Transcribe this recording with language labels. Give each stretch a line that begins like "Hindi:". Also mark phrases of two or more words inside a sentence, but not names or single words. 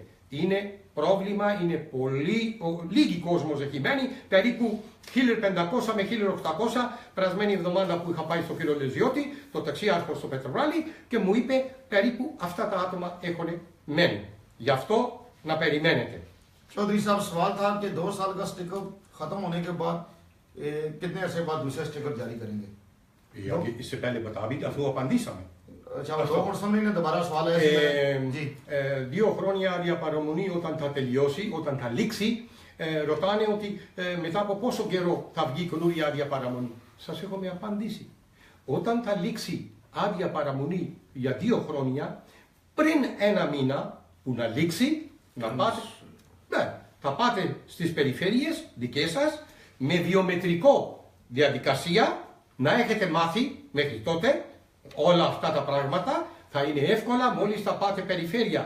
Greek: Είναι πρόβλημα, είναι λίγοι κόσμος εκεί μένει, περίπου 1500 με 1800, περασμένη εβδομάδα που είχα πάει στο κύριο Λεζιώτη, το ταξίαρχο στο Πετροβάλι και μου είπε περίπου αυτά τα άτομα έχουν μένει. Γι' αυτό να περιμένετε.
Urdu: چودھری صاحب سوال تھا کہ 2 سال کا سٹیکر ختم ہونے کے بعد کتنے عرصے بعد دوسرا سٹیکر جاری کریں گے? اس سے پہلے بتا بھی
Greek: αφού απαντήσαμε.
Urdu: اچھا وہ پرسن نے دوبارہ سوال ہے جی
Greek: 2 χρόνια διαπαραμονή όταν θα τελειώσει, όταν θα λήξει, ρωτάνε ότι μετά από πόσο καιρό θα βγει καινούρια άδεια παραμονή. Σας έχουμε απαντήσει. Όταν θα λήξει άδεια παραμονή για 2 χρόνια, πριν 1 μήνα που να λήξει, να πάτε, θα πάτε στις περιφέρειες δικές σας με βιομετρικό διαδικασία, να έχετε μάθει μέχρι τότε όλα αυτά τα πράγματα, θα είναι εύκολα μόλις θα πάτε περιφέρεια.